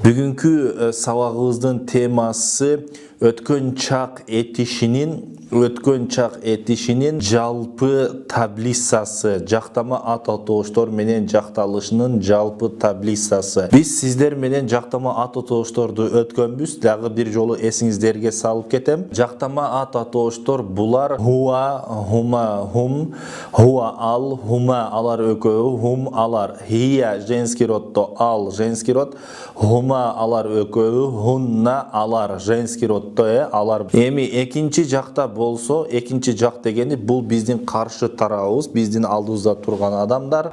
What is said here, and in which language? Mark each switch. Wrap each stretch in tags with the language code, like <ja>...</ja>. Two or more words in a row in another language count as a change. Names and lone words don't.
<ky>Бүгүнкү сабагыбыздын темасы өткөн чак этишинин жалпы таблицасы, жактама ат атооштор менен жакталышынын жалпы таблицасы. Биз сиздер менен жактама ат атоошторду өткөнбүз, дагы бир жолу эсиңиздерге салып кетем. Жактама ат атооштор булар</ky> <ar>هو، هما، هم,</ar> <ky>хуа ал, хума алар экөө, хум алар, хия</ky> <ru>женский роддо,</ru> <ky>ал</ky> <ru>женский род,</ru> <ky>хума алар экөө, хунна алар</ky> <ru>женский роддо,</ru> <ky>алар. Эми экинчи жакта болсо, экинчи жак дегени бул биздин каршы тарабыбыз, биздин алдыбызда турган адамдар.</ky>